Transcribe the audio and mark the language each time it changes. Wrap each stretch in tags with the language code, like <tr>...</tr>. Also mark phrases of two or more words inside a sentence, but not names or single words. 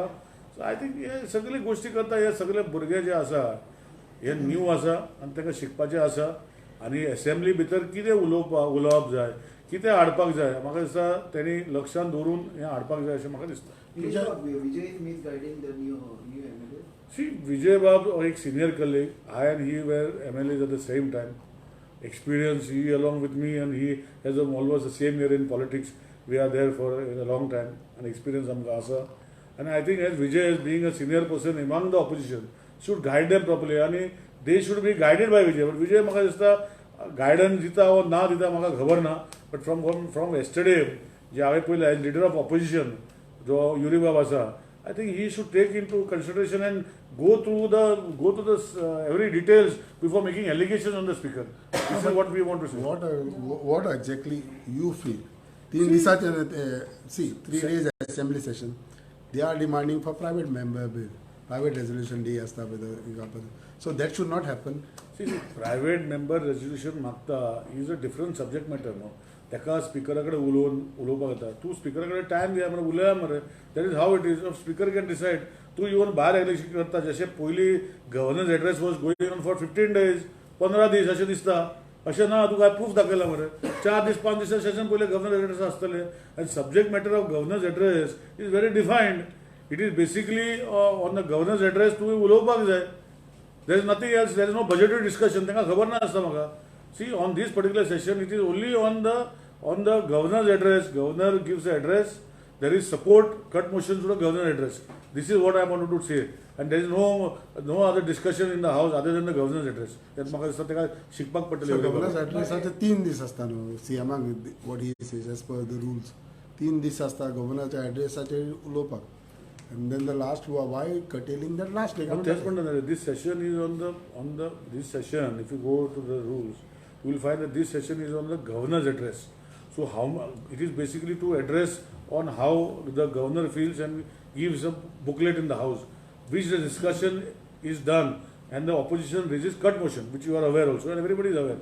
<kok>सो</kok> <en>I think</en> <kok>हे सगळी गोश्टी करता. हे सगळे भुरगे जे आसा हे न्यू आसा आनी तांकां शिकपाचें आसा. आनी असेंब्ली भितर कितें उलोवप जाय कितें हाडपाक जाय म्हाका दिसता त्यांनी लक्षांत दवरून हें हाडपाक जाय अशें म्हाका दिसता. सी विजय बाब एक</kok> <en>senior colleague. I and he were MLAs at the same time. experience. He along with me, and he has almost the same year in politics. We are there for a long time, and experience among asa. And I think as Vijay, as being a senior person among the opposition, should guide them properly. And they should be guided by Vijay.</en> <kok>But Vijay म्हाका दिसता guidance दिता or ना दिता म्हाका खबर ना.</kok> <en>But from yesterday,</en> <kok>जे हांवें पळयलें</kok> <en>as leader of opposition,</en> <kok>जो युरी बाब आसा,</kok> <en>I think he should take into consideration and go through the every details before making allegations on the speaker. This is what we want to say. What exactly you feel? See, 3 days assembly session. They are demanding for private member bill, private resolution day asta so that should not happen. See, private member resolution मागता is a different subject matter, no.</en> <kok>तेका स्पीकराकडे उलोवपाक येता. तूं स्पीकराकडे टायम दिया मरे उलया मरे.</kok> <en>That is how it is. Speaker can decide.</en> <kok>तूं इवन भायर इलेक्शन करता जशें पयलीं</kok> <en>governance address was going on for</en> <kok>15 days, 15 दीस अशें दिसता. अशें ना तुका प्रूफ दाखयला मरे. 4 दीस 5 दिसा सेशन पयले</kok> <en>governance address</en> <kok>आसतले.</kok> <en>And subject matter of governance address is very defined. It is basically on the governance address</en> <kok>तुवें उलोवपाक जाय.</kok> <en>There is nothing else. There is no budgetary discussion.</en> <kok>तेंका खबर ना आसता म्हाका.</kok> <en>See, on this particular session, it is only on the governor's address. Governor gives the address. There is support, cut motions to the governor's address. This is what I wanted to say. And there is no other discussion in the house other than the governor's address.</en> <kok>That म्हाका दिसता तेका शिकपाक पडटलें. So</kok> <en>governor's address</en> <kok>आतां 3 दीस आसता न्हू.</kok> <en>See, among what he says as per the rules, 3</en> <kok>दीस आसता</kok> <en>governor's addressaचेर उलोवपाक. And then the last, why curtailing that last day? This session is on the this session. If you go to the rules, you will find that this session is on the governor's address. So it is basically to address on how the governor feels and gives a booklet in the house, which the discussion is done, and the opposition raises cut motion, which you are aware also, and everybody is aware.</en>